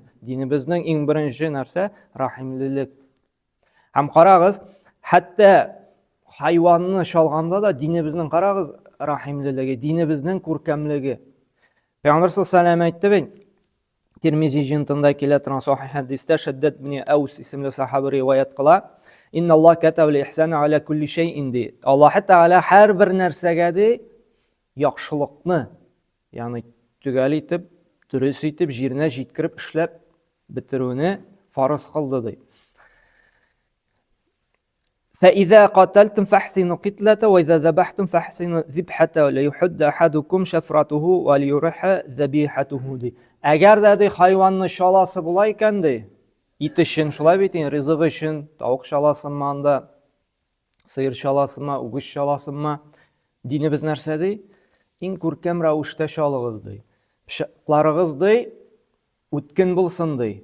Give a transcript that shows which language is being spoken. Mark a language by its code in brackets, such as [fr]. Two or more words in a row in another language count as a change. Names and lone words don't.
[tt] Динебезнең иң беренче нәрсә рәхимлелек. Һәм карагыз, хәтта хайванны шалганда да динебезнең, карагыз, рәхимлелеге, динебезнең күркәмлеге. Пәйгамбәр [ar] صلى الله عليه وسلم [tt] әйтте бит, Тирмизи җыентыгында килә торган сахих хәдистә Шәддәд ибн Аус исемле сахаба риваят кыла. [ar] إن الله كتب الإحسان على كل شيء ди. [tt] Аллаһ Тәгалә һәр бер нәрсәгә ди яхшылыкны, ягъни төгәл итеп, дөрес итеп, җиренә җиткереп эшләп бетерүне фарыз кылды ди. [ar] فإذا قتلتم فاحسنوا قتلته وإذا ذبحتم فاحسنوا ذبحته ليحد أحدكم شفرته وليرح ذبيحته ди. [tt] Әгәр дә ди хайванны шаласы була икән ди, ит өчен, шулай бит, ризык өчен, тавык шаласынмы анда, сыер шаласынмы, үгез шаласынмы, динебез нәрсә ди? Иң күркәм рәвештә шалыгыз ди. Пычакларыгыз ди, үткен булсын ди.